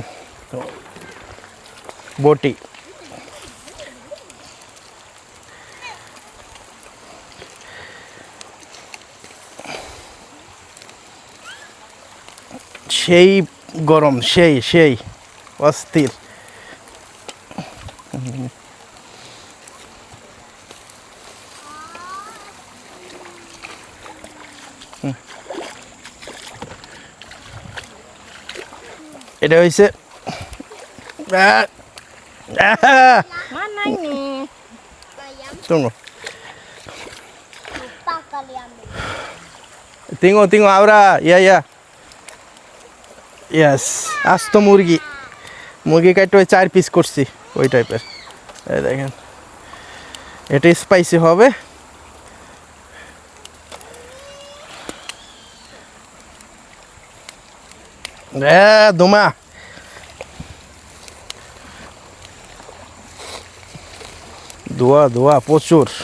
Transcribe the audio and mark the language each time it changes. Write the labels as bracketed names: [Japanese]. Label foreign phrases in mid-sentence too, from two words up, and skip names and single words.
[Bangla] তো বটি সেই গরম, সেই সেই অস্থির। এটা হয়েছে [Malay] Mana ini? tunggu Lupa kali ambil. tengok tengok Aura, ya ya yes, [Bangla] আস্ত মুরগি, মুরগি কাটতে ওই 4 পিস করছি ওই টাইপের। এই দেখেন এটা স্পাইসি হবে। দোমা ধোয়া ধোয়া প্রচুর।